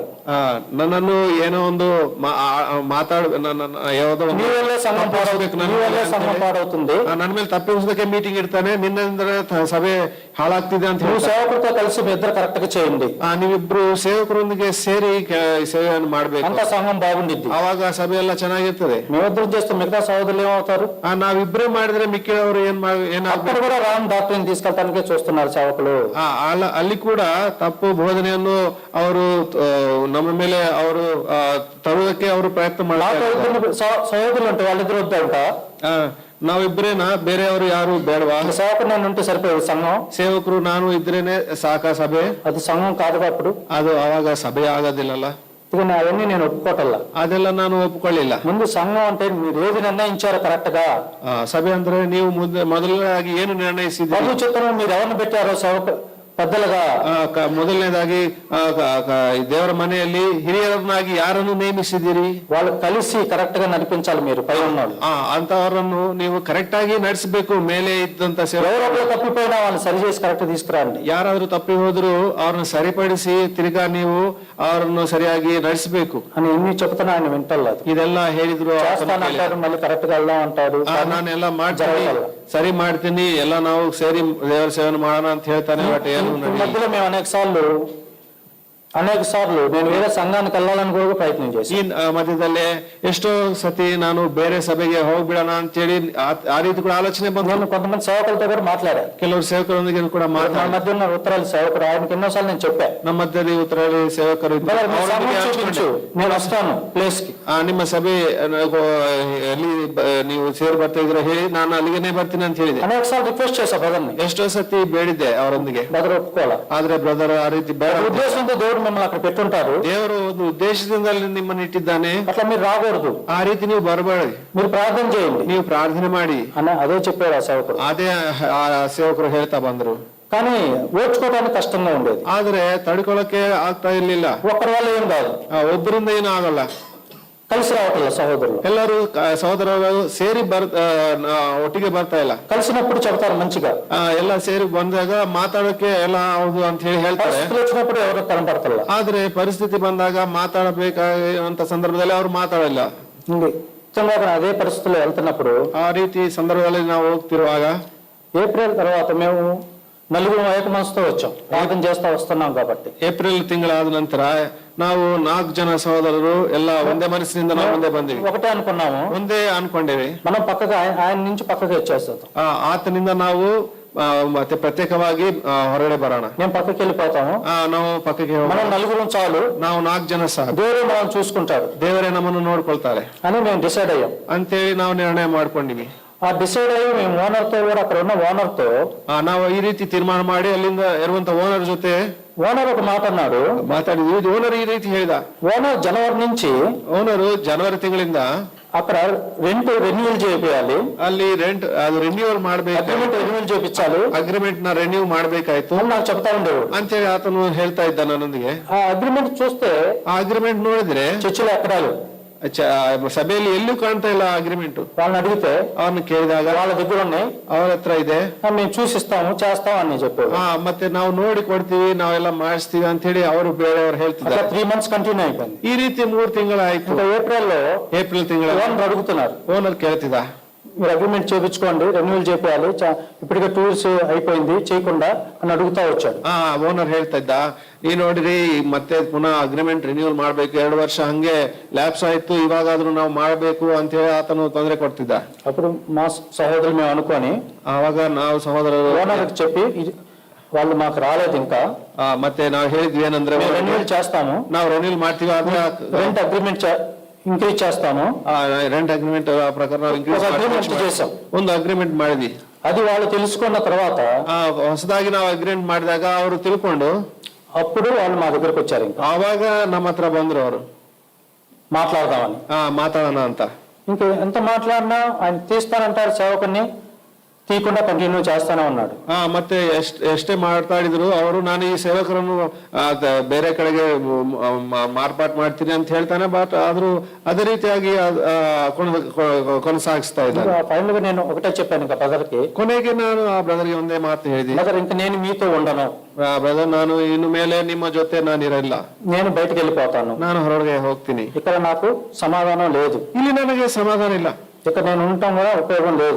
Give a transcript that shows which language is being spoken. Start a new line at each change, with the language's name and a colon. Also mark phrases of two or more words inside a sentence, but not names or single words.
Kannada: ನನ್ನನ್ನು ಏನೋ ಒಂದು ಯಾವುದೋ
Telugu: సంఘం పాడవుతుంది,
Kannada: ನನ್ನ ಮೇಲೆ ತಪ್ಪಿಸೋದಕ್ಕೆ ಮೀಟಿಂಗ್ ಇಡ್ತಾನೆ. ನಿನ್ನಿಂದ ಸಭೆ ಹಾಳಾಗ್ತಿದೆ ಅಂತ ಹೇಳಿ
Telugu: సేవకుడితో కలిసి మీ ఇద్దరు కరెక్ట్ గా చేయండి.
Kannada: ನೀವಿಬ್ರು ಸೇವಕರೊಂದಿಗೆ ಸೇರಿ ಸೇವೆಯನ್ನು ಮಾಡ್ಬೇಕು.
Telugu: ಅಂತ సంఘం బాగుండిద్ది.
Kannada: ಅವಾಗ ಸಭೆ ಎಲ್ಲ ಚೆನ್ನಾಗಿರ್ತದೆ.
Telugu: మేమిద్దరం చేస్తే మిగతా సహోదరులు ఏమవుతారు?
Kannada: ನಾವಿಬ್ರೇ ಮಾಡಿದ್ರೆ ಮಿಕ್ಕಿದವರು
Telugu: అక్కడ కూడా
English: wrong doctrineని
Telugu: తీసుకెళ్తానికే చూస్తున్నారు సేవకులు.
Kannada: ಅಲ್ಲಿ ಕೂಡ ತಪ್ಪು ಬೋಧನೆಯನ್ನು ಅವರು ನಮ್ಮ ಮೇಲೆ ಅವರು ತರುವುದಕ್ಕೆ ಅವರು ಪ್ರಯತ್ನ ಮಾಡ್ತಾರೆ.
Telugu: సహోదరులు అంటే వాళ్ళిద్దరు వద్దంట.
Kannada: ನಾವಿಬ್ರೇನಾ, ಬೇರೆಯವರು ಯಾರು ಬೇಡವಾ?
Telugu: సేవకుడు నేను ఉంటే సరిపోయేది. సంఘం
Kannada: ಸೇವಕರು ನಾನು ಇದ್ರೇನೆ ಸಾಕ ಸಭೆ?
Telugu: అది సంఘం కాదుగా అప్పుడు.
Kannada: ಅದು ಅವಾಗ ಸಭೆ ಆಗೋದಿಲ್ಲಲ್ಲ.
Telugu: ఇక అవన్నీ నేను ఒప్పుకోవటಲ್ಲ.
Kannada: ಅದೆಲ್ಲ ನಾನು ಒಪ್ಕೊಳ್ಳಿಲ್ಲ.
Telugu: ముందు సంఘం అంటే మీరు ఏది నిర్ణయించారో కరెక్ట్ గా.
Kannada: ಸಭೆ ಅಂದ್ರೆ ನೀವು ಮೊದಲನೇದಾಗಿ ಏನು ನಿರ್ಣಯಿಸಿದ್ದೀರಿ?
Telugu: ప్రభు చిత్తము మీరు ఎవరిని పెట్టారో సేవకు పెద్దలుగా.
Kannada: ಮೊದಲನೇದಾಗಿ ದೇವರ ಮನೆಯಲ್ಲಿ ಹಿರಿಯರನ್ನಾಗಿ ಯಾರನ್ನು ನೇಮಿಸಿದ್ದೀರಿ?
Telugu: వాళ్ళు కలిసి ಕರೆಕ್ಟ್ గా నడిపించాలి. మీరు పై ఉన్నోళ్ళు
Kannada: ಅಂತವರನ್ನು ನೀವು ಕರೆಕ್ಟ್ ಆಗಿ ನಡೆಸಬೇಕು. ಮೇಲೆ ಇದ್ದಂತ
Telugu: ఎవరో తప్పిపోయినా వాళ్ళని సరి చేసి కరెక్ట్ తీసుకురండి.
Kannada: ಯಾರಾದ್ರೂ ತಪ್ಪಿ ಹೋದ್ರು ಅವ್ರನ್ನ ಸರಿಪಡಿಸಿ ತಿರ್ಗಾ ನೀವು ಅವರನ್ನು ಸರಿಯಾಗಿ ನಡೆಸಬೇಕು
Telugu: అని ఎన్ని చెప్తున్నా ఆయన వింటలేదు.
Kannada: ಇದೆಲ್ಲ ಹೇಳಿದ್ರು
Telugu: చేస్తానంటాడు, మళ్ళీ కరెక్ట్ గా వెళ్దాం ಅಂటాడు.
Kannada: ನಾನೆಲ್ಲ ಮಾಡ್ತೀನಿ, ಸರಿ ಮಾಡ್ತೀನಿ, ಎಲ್ಲ ನಾವು ಸೇರಿ ದೇವರ ಸೇವನೆ ಮಾಡೋಣ ಅಂತ ಹೇಳ್ತಾನೆ. ಬಟ್ ಏನು
Telugu: మధ్యలో మేము అనేక సార్లు నేను వేరే సంఘానికి వెళ్ళాలని కూడా ప్రయత్నం చేసి
Kannada: ಈ ಮಧ್ಯದಲ್ಲೇ ಎಷ್ಟೋ ಸತಿ ನಾನು ಬೇರೆ ಸಭೆಗೆ ಹೋಗ್ಬಿಡೋಣ ಅಂತ ಹೇಳಿ ಆ ರೀತಿ ಕೂಡ ಆಲೋಚನೆ ಬಂದು
Telugu: నేను కొంతమంది సేవకులతో కూడా మాట్లాడాను.
Kannada: ಕೆಲವರು ಸೇವಕರೊಂದಿಗೆ ಕೂಡ
Telugu: నా మధ్య ఉన్న ఉత్తరాలు సేవకుడు ఆయనకి ఎన్నోసార్లు నేను చెప్పాను.
Kannada: ನಮ್ಮ ಮಧ್ಯದಲ್ಲಿ ಉತ್ತರಾಳಿ ಸೇವಕರು
Telugu: నేను వస్తాను ಪ್ಲೇಸ್ కి.
Kannada: ನಿಮ್ಮ ಸಭೆ ಎಲ್ಲಿ ನೀವು ಸೇರಿ ಬರ್ತಾ ಇದ್ರೆ ಹೇಳಿ, ನಾನು ಅಲ್ಲಿಗೆನೆ ಬರ್ತೀನಿ ಅಂತ ಹೇಳಿದೆ.
Telugu: అనేక సార్లు రిక్వెస్ట్ చేశా బ్రదర్ని.
Kannada: ಎಷ್ಟೋ ಸತಿ ಬೇಡಿದ್ದೆ ಅವರೊಂದಿಗೆ.
Telugu: బ్రదర్ ఒప్పుకోవాల.
Kannada: ಆದ್ರೆ ಬ್ರದರ್ ಆ ರೀತಿ ಬೇಡ,
Telugu: ఉద్దేశంతో దేవుడు మిమ్మల్ని అక్కడ పెట్టుంటారు.
Kannada: ದೇವರು ಒಂದು ಉದ್ದೇಶದಿಂದ ನಿಮ್ಮನ್ನು ಇಟ್ಟಿದ್ದಾನೆ.
Telugu: అట్లా మీరు రాకూడదు.
Kannada: ಆ ರೀತಿ ನೀವು ಬರಬೇಡಿ.
Telugu: మీరు ప్రార్థన చేయండి,
Kannada: ನೀವು ಪ್ರಾರ್ಥನೆ ಮಾಡಿ
Telugu: అదే చెప్పాడు ఆ సేవకుడు.
Kannada: ಅದೇ ಆ ಸೇವಕರು ಹೇಳ್ತಾ ಬಂದ್ರು.
Telugu: కానీ ఓర్చుకోవడానికి కష్టంగా ఉండేది.
Kannada: ಆದ್ರೆ ತಡ್ಕೊಳಕ್ಕೆ ಆಗ್ತಾ ಇರ್ಲಿಲ್ಲ.
Telugu: ఒక్కరి వల్ల ఏం కాదు,
Kannada: ಒಬ್ಬರಿಂದ ಏನೂ ಆಗಲ್ಲ.
Telugu: కలిసి రావట్లేదు సహోదరులు.
Kannada: ಎಲ್ಲರೂ ಸಹೋದರರು ಸೇರಿ ಒಟ್ಟಿಗೆ ಬರ್ತಾ ಇಲ್ಲ.
Telugu: కలిసినప్పుడు చెబుతారు మంచిగా,
Kannada: ಎಲ್ಲ ಸೇರಿ ಬಂದಾಗ ಮಾತಾಡೋಕೆ ಎಲ್ಲ ಹೌದು ಅಂತ ಹೇಳಿ ಹೇಳ್ತಾರೆ.
Telugu: వచ్చినప్పుడు ఎవరు కనపడతಲ್ಲ.
Kannada: ಆದ್ರೆ ಪರಿಸ್ಥಿತಿ ಬಂದಾಗ ಮಾತಾಡಬೇಕಾದಂತ ಸಂದರ್ಭದಲ್ಲಿ ಅವ್ರು ಮಾತಾಡಲ್ಲ.
Telugu: అదే పరిస్థితుల్లో వెళ్తున్నప్పుడు
Kannada: ಆ ರೀತಿ ಸಂದರ್ಭದಲ್ಲಿ ನಾವು ಹೋಗ್ತಿರುವಾಗ
Telugu: ఏప్రిల్ తర్వాత మేము నలుగురు ఏక మనసుతో వచ్చాం. ప్రార్థన చేస్తా వస్తున్నాం కాబట్టి
Kannada: ಏಪ್ರಿಲ್ ತಿಂಗಳಾದ ನಂತರ ನಾವು 4 ಜನ ಸಹೋದರರು ಎಲ್ಲ ಒಂದೇ ಮನಸ್ಸಿನಿಂದ ನಾವು ಮುಂದೆ ಬಂದಿವಿ.
Telugu: ఒకటే అనుకున్నాము,
Kannada: ಒಂದೇ ಅನ್ಕೊಂಡೇವೆ.
Telugu: మనం పక్కగా ఆయన నుంచి పక్కకి వచ్చేస్తాం.
Kannada: ಆತನಿಂದ ನಾವು ಮತ್ತೆ ಪ್ರತ್ಯೇಕವಾಗಿ ಹೊರಗಡೆ ಬರೋಣ.
Telugu: మేము పక్కకి వెళ్ళిపోతాము.
Kannada: ನಾವು ಪಕ್ಕಕ್ಕೆ
Telugu: మనం నలుగురు చాలు,
Kannada: ನಾವು 4 ಜನ ಸಾಕು,
Telugu: ದೇವರೇ మనం చూసుకుంటారు,
Kannada: ದೇವರೇ ನಮ್ಮನ್ನು ನೋಡ್ಕೊಳ್ತಾರೆ
Telugu: అని మేము డిసైడ్ అయ్యాం.
Kannada: ಅಂತೇಳಿ ನಾವು ನಿರ್ಣಯ ಮಾಡ್ಕೊಂಡಿವಿ.
Telugu: ఆ డిసైడ్ అయ్యి మేము ఓనర్ తో కూడా, అక్కడ ఉన్న ఓనర్ తో
Kannada: ನಾವು ಈ ರೀತಿ ತೀರ್ಮಾನ ಮಾಡಿ ಅಲ್ಲಿಂದ ಇರುವಂತ ಓನರ್ ಜೊತೆ
Telugu: ఓనర్ ఒక మాట అన్నాడు,
Kannada: ಮಾತಾಡಿದ್ವಿ. ಓನರ್ ಈ ರೀತಿ ಹೇಳಿದ.
Telugu: ఓనర్ ಜನವరి నుంచి
Kannada: ಓನರು ಜನವರಿ ತಿಂಗಳಿಂದ
Telugu: అక్కడ
English: rent renewal
Telugu: చేయాలి,
Kannada: ಅಲ್ಲಿ ರೆಂಟ್ ಅದು ರಿನ್ಯೂವಲ್ ಮಾಡ್ಬೇಕು,
English: agreement renewal
Telugu: చేయించాలి,
Kannada: ಅಗ್ರಿಮೆಂಟ್ ನ ರಿನ್ಯೂ ಮಾಡ್ಬೇಕಾಯ್ತು
Telugu: అని నాకు చెప్తా ఉండేవాడు.
Kannada: ಅಂತೇಳಿ ಆತನು ಹೇಳ್ತಾ ಇದ್ದ ನನ್ನೊಂದಿಗೆ.
Telugu: ఆ అగ్రిమెంట్ చూస్తే
Kannada: ಆ ಅಗ್ರಿಮೆಂಟ್ ನೋಡಿದ್ರೆ
Telugu: చర్చిలో ఎక్కడాలు
Kannada: ಸಭೆಯಲ್ಲಿ ಎಲ್ಲೂ ಕಾಣ್ತಾ ಇಲ್ಲ ಅಗ್ರಿಮೆಂಟ್.
Telugu: వాళ్ళని అడిగితే
Kannada: ಅವನು ಕೇಳಿದಾಗ
Telugu: వాళ్ళ దగ్గర ఉన్నాయి,
Kannada: ಅವ್ರ ಹತ್ರ ಇದೆ,
Telugu: మేము చూసిస్తాము చేస్తాం అని చెప్పారు.
Kannada: ಮತ್ತೆ ನಾವು ನೋಡಿ ಕೊಡ್ತೀವಿ, ನಾವೆಲ್ಲ ಮಾಡಿಸ್ತೀವಿ ಅಂತ ಹೇಳಿ ಅವರು ಬೇರೆಯವ್ರು ಹೇಳ್ತಿದ್ದಾರೆ.
Telugu: 3 months ಕಂಟಿನ್ಯೂ అయిపోయింది.
Kannada: ಈ ರೀತಿ 3 ತಿಂಗಳಾಯ್ತು.
Telugu: ఇంకా
Kannada: ಏಪ್ರಿಲ್ ತಿಂಗಳ
Telugu: ఓనర్ అడుగుతున్నారు,
Kannada: ಓನರ್ ಕೇಳ್ತಿದ್ದ,
Telugu: మీరు అగ్రిమెంట్ చేయించుకోండి, రెన్యూవల్ చేయాలి, ఇప్పటికే 2 years అయిపోయింది చేయకుండా అని అడుగుతా వచ్చాడు.
Kannada: ಓನರ್ ಹೇಳ್ತಾ ಇದ್ದ, ಈ ನೋಡ್ರಿ ಮತ್ತೆ ಪುನಃ
English: agreement renewal
Kannada: ಮಾಡ್ಬೇಕು, 2 ವರ್ಷ ಹಂಗೆ ಲ್ಯಾಪ್ಸ್ ಆಯ್ತು, ಇವಾಗಾದ್ರೂ ನಾವು ಮಾಡ್ಬೇಕು ಅಂತ ಹೇಳಿ ಆತನು ತೊಂದರೆ ಕೊಡ್ತಿದ್ದ.
Telugu: అప్పుడు మా సహోదరులు మేము అనుకొని
Kannada: ಆವಾಗ ನಾವು ಸಹೋದರರು
Telugu: ఓనర్కి చెప్పి వాళ్ళు మాకు రాలేదు ఇంకా,
Kannada: ಮತ್ತೆ ನಾವು ಹೇಳಿದ್ವಿ ಏನಂದ್ರೆ
Telugu: రెన్యూవల్ చేస్తాము,
Kannada: ನಾವು ರಿನ್ಯೂವಲ್ ಮಾಡ್ತೀವಿ, ಆದ್ರೆ
English: rent agreement increase
Telugu: చేస్తాము,
English: rent agreement
Kannada: ಪ್ರಕಾರ ನಾವು increase
Telugu: అగ్రిమెంట్ చేసాం.
Kannada: ಒಂದು ಅಗ್ರಿಮೆಂಟ್ ಮಾಡಿದ್ವಿ.
Telugu: అది వాళ్ళు తెలుసుకున్న తర్వాత
Kannada: ಹೊಸದಾಗಿ ನಾವು ಅಗ್ರಿಮೆಂಟ್ ಮಾಡಿದಾಗ ಅವರು ತಿಳ್ಕೊಂಡು
Telugu: అప్పుడు వాళ్ళు మా దగ్గరకు వచ్చారు. ఇంకా
Kannada: ಆವಾಗ ನಮ್ಮ ಹತ್ರ ಬಂದ್ರು ಅವರು
Telugu: మాట్లాడదామని.
Kannada: ಮಾತಾಡೋಣ ಅಂತ.
Telugu: ఇంకా ఎంత మాట్లాడినా ఆయన తీస్తానంటారు, సేవకుని తీయకుండా కంటిన్యూ చేస్తానే ఉన్నాడు.
Kannada: ಮತ್ತೆ ಎಷ್ಟೇ ಮಾತಾಡಿದ್ರು ಅವರು, ನಾನು ಈ ಸೇವಕರನ್ನು ಬೇರೆ ಕಡೆಗೆ ಮಾರ್ಪಾಟ್ ಮಾಡ್ತೀನಿ ಅಂತ ಹೇಳ್ತಾನೆ, ಬಟ್ ಆದ್ರೂ ಅದೇ ರೀತಿಯಾಗಿ ಕೊನಸಾಗಿಸ್ತಾ ಇದ್ದಾರೆ.
Telugu: ಫೈನಲ್ గా నేను ఒకటే చెప్పాను ఇంకా బ్రదర్ కి,
Kannada: ಕೊನೆಗೆ ನಾನು ಆ ಬ್ರದರ್ಗೆ ಒಂದೇ ಮಾತು ಹೇಳಿದೆ,
Telugu: బ్రదర్ ఇంకా నేను మీతో ఉండను,
Kannada: ಬ್ರದರ್ ನಾನು ಇನ್ನು ಮೇಲೆ ನಿಮ್ಮ ಜೊತೆ ನಾನು ಇರಲ್ಲ,
Telugu: నేను బయటకు వెళ్ళిపోతాను,
Kannada: ನಾನು ಹೊರಗೆ ಹೋಗ್ತೀನಿ,
Telugu: ఇక్కడ నాకు సమాధానం లేదు,
Kannada: ಇಲ್ಲಿ ನನಗೆ ಸಮಾಧಾನ ಇಲ್ಲ,
Telugu: ఇక్కడ నేను ఉండటం కూడా ఉపయోగం లేదు,